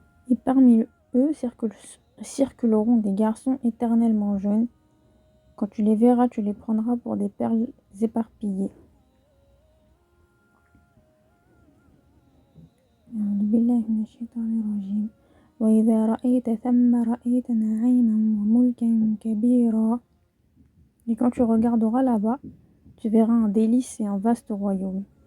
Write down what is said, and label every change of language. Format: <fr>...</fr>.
<fr>Et parmi eux circuleront des garçons éternellement jeunes. Quand tu les verras, tu les prendras pour des perles éparpillées.</fr> <ar>أعوذ بالله من الشيطان الرجيم وإذا رأيت ثم رأيت نعيما وملكا كبيرا.</ar> <fr>Et quand tu regarderas là-bas, tu verras un délice et un vaste royaume.</fr>